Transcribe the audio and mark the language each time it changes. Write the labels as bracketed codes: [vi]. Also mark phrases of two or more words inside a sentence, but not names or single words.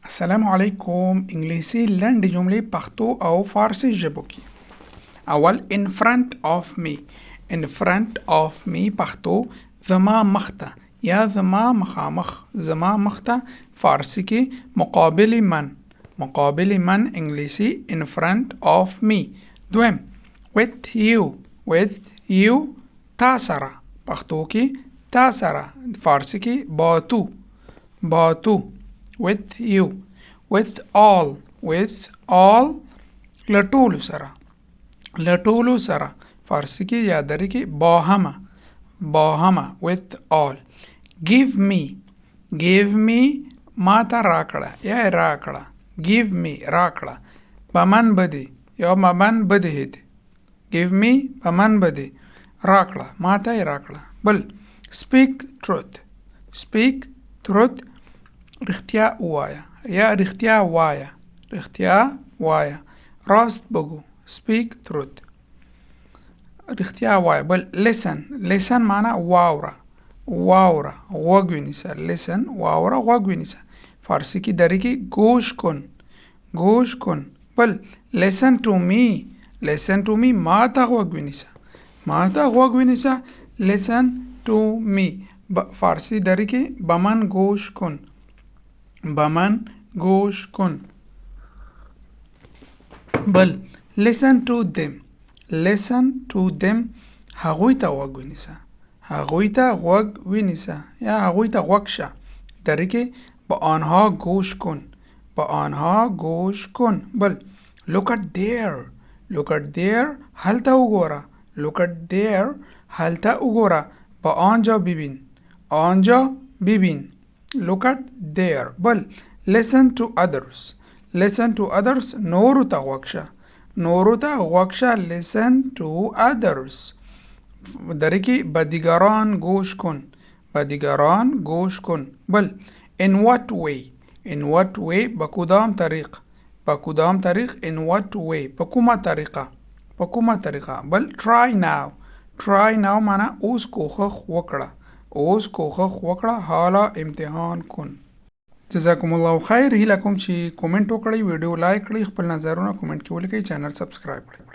[ar] السلام علیکم. [ps] انګلیسي لنډې جملې پښتو او فارسي ژبو کې. اول [en] in front of me. in front of me [ps] پښتو زما مخته یا زما مخامخ، زما مخته. فارسي کې [fa] مقابل من، مقابل من. [en] انګلیسي in front of me. دویم with you. with you [ps] تا سره، پښتو کې تا سره. فارسي کې [fa] با تو، با تو. [en] with you. with all. with all [ps] لټولو سره، لټولو سره. فارسي کې یا دري کې [fa] با همه، با همه. [en] with all. give me. give me [ps] ما ته راکړه یا راکړه. [en] give me راکړه. [fa] بمن بدی یا ممن بدی هید. [en] give me [fa] بمن بدی [ps] راکړه، ما ته راکړه. بل [en] speak truth. speak truth [ps] رښتیا وایا یا رښتیا وایا، رښتیا وایا. [fa] راست بگو. [en] speak truth [ps] رښتیا وایا. بل listen. listen معنا واوره، واوره. غوږ ونیسه. listen واوره، غوږ ونیسه. فارسی کې دري کې [fa] گوش کن، گوش کن. [ps] بل [en] listen to me. listen to me [ps] ما ته غوږ ونیسه، ما ته غوږ ونیسه. [en] listen to me [ps] فارسی دري کې [fa] بمن گوش کن، بمن گوش کن. [en] بل listen to them. listen to them [ps] هغوی ته غوږ ونیسه، هغوی ته غوږ ونیسه یا هغوی ته غوږ شه. دري کې [fa] به آنها گوش کن، به آنها گوش کن. [en] بل look at there. look at there [ps] هلته وګوره. [en] look at there [ps] هلته وګوره. [fa] به آنجا ببین، آنجا ببین. [en] look at there. بل listen to others. listen to others [ps] نورو ته غوږ شه، نورو ته غوږ شه. [en] listen to others [ps] دري کې [fa] به دیگران گوش کن، به دیگران گوش کن. بل [en] in what way. in what way [fa] به کدام طریق، به کدام طریق. [en] in what way [ps] په کومه طریقه، په کومه طریقه. بل [en] try now. try now [ps] معنا اوس کوښښ وکړه، اوس کوښښ وکړه، [fa] حالا امتحان کن. [ar] جزاکم الله خیر. [ps] هیله کوم چې کومنټ وکړئ، ویډیو لایک کړئ، خپل نظرونه کومنټ کې ولیکئ، چینل سبسکرایب کړئ.